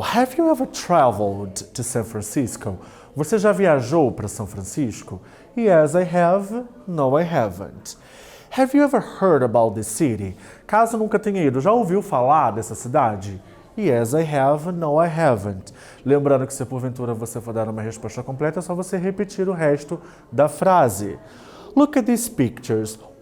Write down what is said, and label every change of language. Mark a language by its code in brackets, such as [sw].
[en] Have you ever traveled to San Francisco? [pt] Você já viajou para São Francisco? [en] Yes, I have. No, I haven't. Have you ever heard about this city? [pt] Caso nunca tenha ido, já ouviu falar dessa cidade? [en] Yes, I have. No, I haven't. [pt] Lembrando que se porventura você for dar uma resposta completa, é só você repetir o resto da frase. [en] Look at these pictures.